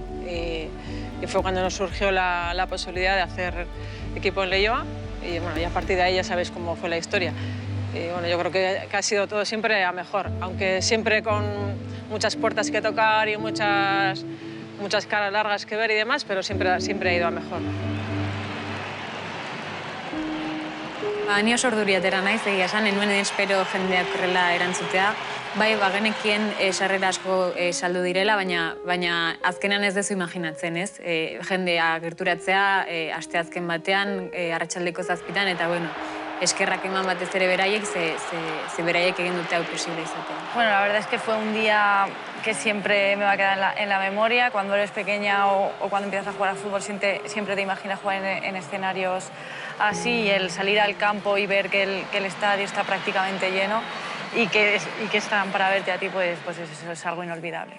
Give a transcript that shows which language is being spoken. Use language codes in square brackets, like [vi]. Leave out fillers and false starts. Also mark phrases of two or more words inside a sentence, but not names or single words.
[es] Y fue cuando nos surgió la posibilidad de hacer equipo en Leioa. Y bueno, y a partir de ahí ya sabéis cómo fue la historia. Y bueno, yo creo que ha sido todo siempre a mejor, aunque siempre con muchas puertas que tocar y muchas caras largas que ver y demás, pero siempre ha ido a mejor. [eu] Ni oso urduriatera naiz, egia esan, enuen espero jendeak horrela erantzutea. Bai, bagenekien sarrera asko saldu direla, baina azkenan ez dezu imaginatzen, ez? Jendea gerturatzea asteazken batean, arratsaldeko 7 eta bueno, eskerrak eman batez ere beraiek, ze beraiek egin dute hau posible izatea. [es] Bueno, la verdad es que fue un día que siempre me va a quedar en la memoria. Cuando eres pequeña o cuando empiezas a jugar al fútbol siempre te imaginas jugar en escenarios así, y el salir al campo y ver que el estadio está prácticamente lleno y que están para verte a ti, pues eso es algo inolvidable.